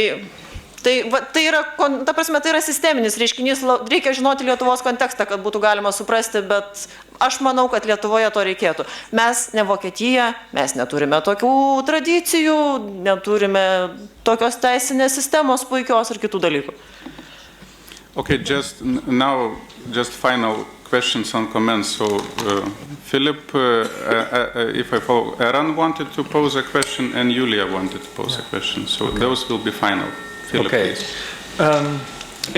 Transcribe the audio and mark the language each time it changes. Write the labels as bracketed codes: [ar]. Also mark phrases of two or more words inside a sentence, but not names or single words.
[lt] Tai Tai yra, ta prasme, tai yra sisteminis reiškinys, reikia žinoti Lietuvos kontekstą, kad būtų galima suprasti, bet aš manau, kad Lietuvoje to reikėtų. Mes ne Vokietija, mes neturime tokių tradicijų, neturime tokios teisinės sistemos puikios ir kitų dalykų. [en] Okay, just final questions and comments. So, Philip, if I follow, Eran wanted to pose a question and Julia wanted to pose a question. So okay. Those will be final. Philip, okay. Please.